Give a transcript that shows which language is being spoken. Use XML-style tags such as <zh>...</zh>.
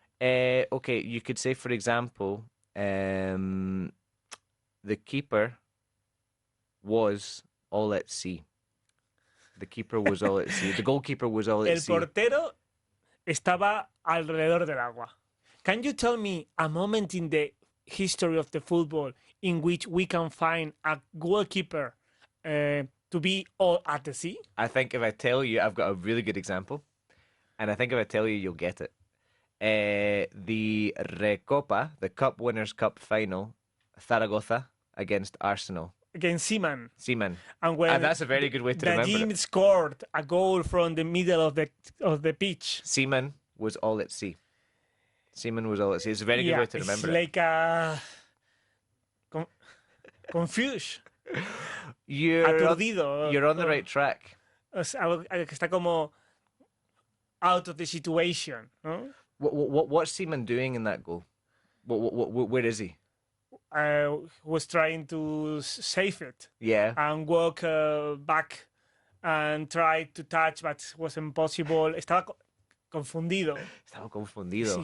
<en>Okay, you could say, for example, the keeper was all at sea. The keeper was all at sea. The goalkeeper was all at</en> <es>el</es> <en>sea.</en> <es>portero estaba alrededor del agua.</es> <en>Can you tell me a moment in the history of the football in which we can find a goalkeeper to be all at the sea? I think if I tell you, I've got a really good example. And I think if I tell you, you'll get it. The Recopa, the Cup Winners' Cup final, Zaragoza against Arsenal. Against Seaman. Seaman. And when That's a very good way to the remember team it. scored a goal from the middle of the pitch. Seaman was all at sea. Seaman was all at sea. It's a very good way to remember it's like a confused. Aturdido. You're on the right track.</en> <es>Es algo que está como</es> <en>out of the situation,</en> <es>¿no?</es> <en>What's Seaman doing in that goal? Where is he? Was trying to save it Yeah. and walk back and try to touch, but was impossible.</en> <es>Estaba confundido. Estaba confundido.</es>